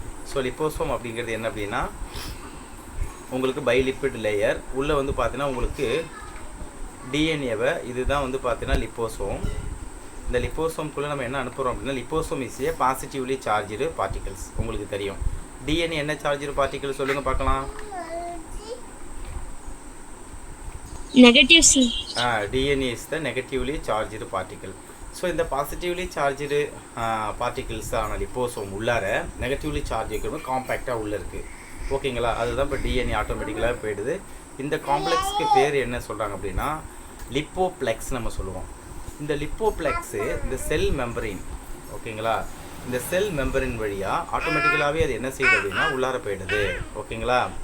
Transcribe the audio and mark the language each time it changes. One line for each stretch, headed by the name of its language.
Tamil: So லிப்போசோம் அப்படிங்கிறது என்ன அப்படின்னா உங்களுக்கு பைலிப்பிட் லேயர் உள்ளே வந்து பார்த்தீங்கன்னா உங்களுக்கு டிஎன்ஏவை இதுதான் வந்து பார்த்தீங்கன்னா லிப்போசோம். இந்த லிப்போசோம்குள்ளே நம்ம என்ன அனுப்புகிறோம் அப்படின்னா
English: Liposome is a positively charged particles.
Tamil: உங்களுக்கு தெரியும். டிஎன்ஏ என்ன சார்ஜ்டு பார்ட்டிகல் சொல்லுங்கள் பார்க்கலாம்.
English: Negative C. DNA is the negatively charged particle.
Tamil: So இந்த பாசிட்டிவ்லி சார்ஜ்டு பார்ட்டிகிள்ஸ் ஆன லிப்போசோம் உள்ளார நெகட்டிவ்லி சார்ஜ் இருக்கிறது காம்பேக்டாக உள்ளே இருக்குது. ஓகேங்களா? அதுதான் இப்போ டிஎன்ஏ ஆட்டோமேட்டிக்கலாக போயிடுது. இந்த காம்ப்ளெக்ஸ்க்கு பேர் என்ன சொல்கிறாங்க அப்படின்னா லிப்போப்ளெக்ஸ் நம்ம சொல்லுவோம். இந்த லிப்போப்ளெக்ஸு இந்த செல் மெம்பரின், ஓகேங்களா, இந்த செல் மெம்பரின் வழியாக ஆட்டோமேட்டிக்கலாகவே அது என்ன செய்யுது அப்படின்னா உள்ளார போயிடுது. ஓகேங்களா?